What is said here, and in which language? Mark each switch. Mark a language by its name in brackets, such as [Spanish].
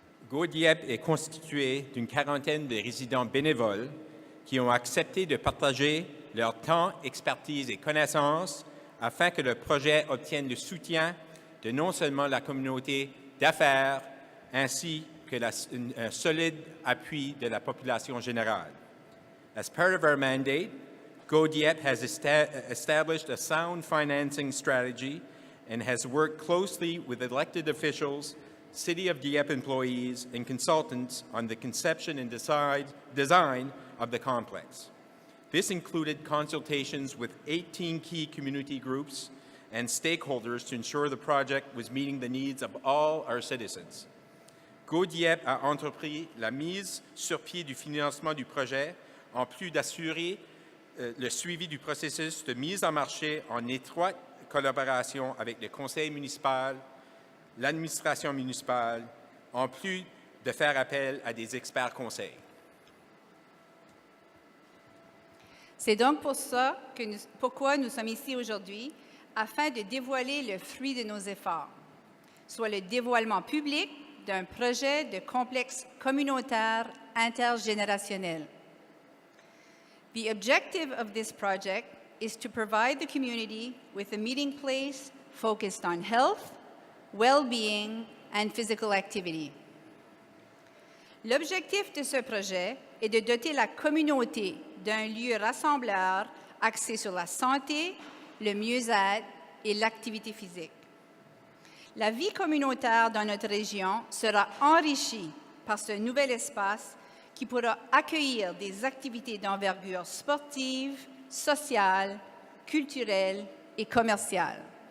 [French] Go Dieppe est constitué d'une quarantaine de résidents bénévoles qui ont accepté de partager leur temps, expertise et connaissances afin que le projet obtienne le soutien de non seulement la communauté d'affaires ainsi que un solide appui de la population générale. [English] As part of our mandate, Go Dieppe has established a sound financing strategy and has worked closely with elected officials, City of Dieppe employees, and consultants on the conception and design of the complex. This included consultations with 18 key community groups and stakeholders to ensure the project was meeting the needs of all our citizens. [French] Go Dieppe a entrepris la mise sur pied du financement du projet, en plus d'assurer le suivi du processus de mise en marché en étroite collaboration avec le conseil municipal, l'administration municipale, en plus de faire appel à des experts conseils. C'est donc pourquoi nous sommes ici aujourd'hui, afin de dévoiler le fruit de nos efforts, soit le dévoilement public d'un projet de complexe communautaire intergénérationnel. [English] The objective of this project is to provide the community with a meeting place focused on health, well-being, and physical activity. [French] L'objectif de ce projet est de doter la communauté d'un lieu rassembleur axé sur la santé, le mieux-être et l'activité physique. La vie communautaire dans notre région sera enrichie par ce nouvel espace qui pourra accueillir des activités d'envergure sportive, sociale, culturelle et commerciale.